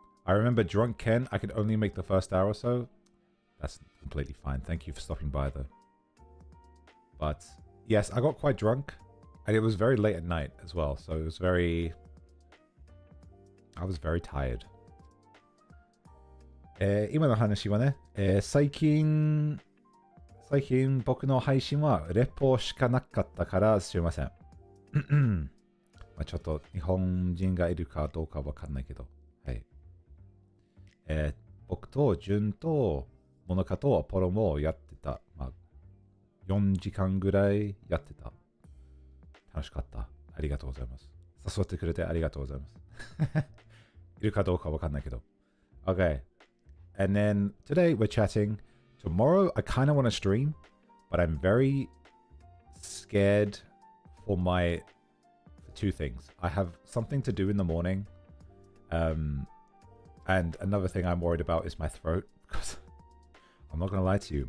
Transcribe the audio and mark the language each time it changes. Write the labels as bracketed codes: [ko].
[en] I remember Drunk Ken, I could only make the first hour or so. That's completely fine. Thank you for stopping by, though. But, yes, I got quite drunk, and it was very late at night as well, so it was I was very tired. [ja] 今の話はね、最近僕の配信はレポしかなかったからすいません。まあちょっと日本人がいるかどうかわかんないけど、はい。僕とジュンとモノカとアポロもやってた。まあ4時間ぐらいやってた。楽しかった。ありがとうございます。誘ってくれてありがとうございます。いるかどうかわかんないけど。 [en] Okay. And then today we're chatting. Tomorrow I kind of want to stream, but I'm very scared for two things. I have something to do in the morning. And another thing I'm worried about is my throat, because I'm not going to lie to you.